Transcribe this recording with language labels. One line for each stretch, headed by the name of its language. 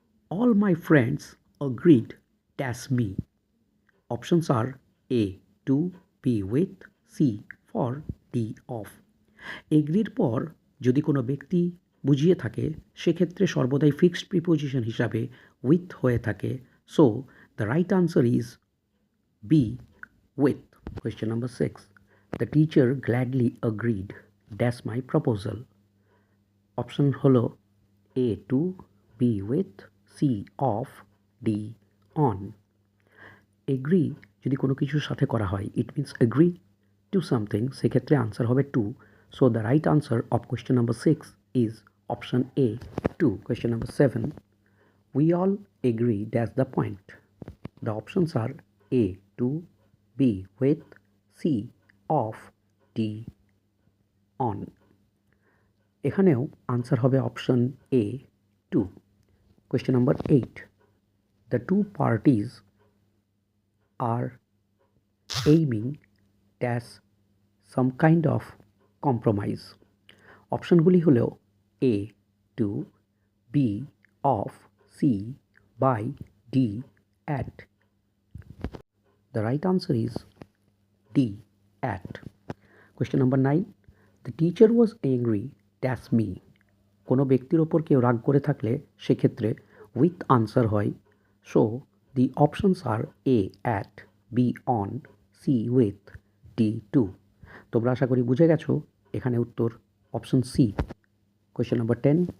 English: All my friends agreed dash me. Options are A, to, B, with, C, for, D, off.
Bangla: এগ্রির পর যদি কোনো ব্যক্তি বুঝিয়ে থাকে, সেক্ষেত্রে সর্বদাই ফিক্সড প্রিপোজিশন হিসাবে উইথ হয়ে থাকে,
English: So the right answer is B, with. Question number 6. The teacher gladly agreed dash my proposal.
Bangla: Option হলো এ, two, B, with, C, of, D, on. Agri যদি কোনো কিছুর সাথে করা হয়,
English: it means agree to something,
Bangla: সেক্ষেত্রে আনসার হবে two,
English: So the right answer of question number 6 is option A, to. Question number 7. We all agree dash the point. The options are A, to, B, with, C, of, D, on.
Bangla: এখানেও answer হবে option A, two.
English: Question number 8. The two parties are aiming at some kind of compromise.
Bangla: অপশনগুলি হলো এ, two, B, of, C, by, D, at.
English: The right answer is D, at. Question number 9. The teacher was angry dash me.
Bangla: কোনো ব্যক্তির ওপর কেউ রাগ করে থাকলে সেক্ষেত্রে with answer হয়,
English: So the options are A, at, B, on, C, with, D, to.
Bangla: তোমরা আশা করি বুঝে গেছো, এখানে উত্তর অপশন সি।
English: Question number 10.